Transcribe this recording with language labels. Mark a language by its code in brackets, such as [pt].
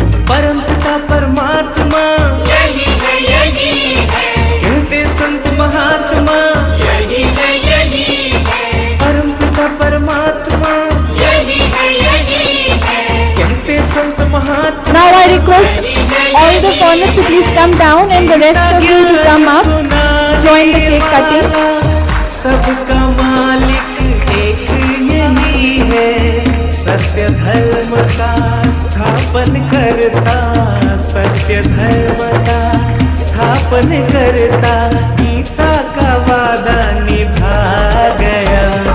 [hi] परम पिता परमात्मा यही है, यही है, कहते संत महात्मा यही है, यही है। परम पिता परमात्मा यही है, यही है, कहते संत महात्मा। [en] Now I request all the foreigners to please come down and the rest of you to come up, join the cake cutting. [hi] सबका मालिक एक यही है, सत्य धर्म का स्थापन करता, सत्य धर्म का स्थापन करता, गीता का वादा निभा गया।